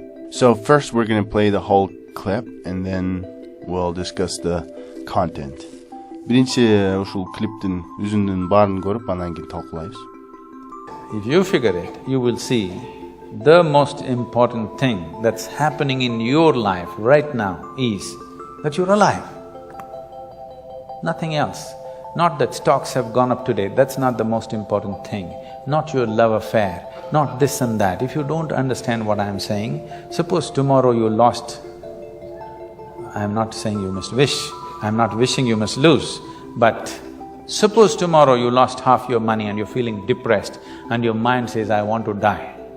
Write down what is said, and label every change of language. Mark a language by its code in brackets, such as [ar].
[en] So first we're going to play the whole clip and then we'll discuss the content. [ky] Биринчи ушул клиптин үзүндүн баарын көрүп анан кийин талкуулайбыз. [en] If you figure it, you will see the most important thing that's happening in your life right now is that you're alive. Nothing else. Not that stocks have gone up today, that's not the most important thing. Not your love affair, not this and that. If you don't understand what I'm saying, suppose tomorrow you lost… I'm not saying you must wish, I'm not wishing you must lose, but suppose tomorrow you lost half your money and you're feeling depressed and your mind says, I want to die.